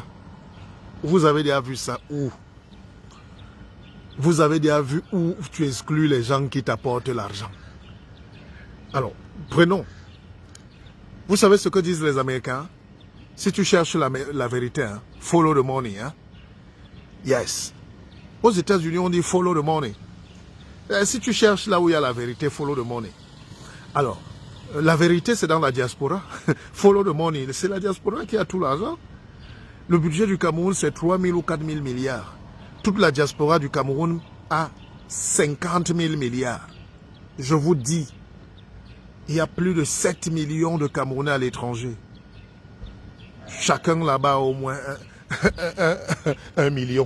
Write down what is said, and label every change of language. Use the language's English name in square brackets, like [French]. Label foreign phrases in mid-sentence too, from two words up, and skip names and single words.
[French] Vous avez déjà vu ça où? Vous avez déjà vu où tu exclus les gens qui t'apportent l'argent? Alors, prenons. Vous savez ce que disent les Américains? Si tu cherches la vérité, hein, [English] follow the money. [French] Hein? Yes. Aux États-Unis, on dit [English] follow the money. [French] Si tu cherches là où il y a la vérité, [English] follow the money. [French] Alors, la vérité, c'est dans la diaspora. [English] Follow the money. [French] C'est la diaspora qui a tout l'argent. Le budget du Cameroun, c'est 3 000 ou 4 000 milliards. Toute la diaspora du Cameroun a 50 000 milliards. Je vous dis, il y a plus de 7 millions de Camerounais à l'étranger. Chacun là-bas au moins 1 million.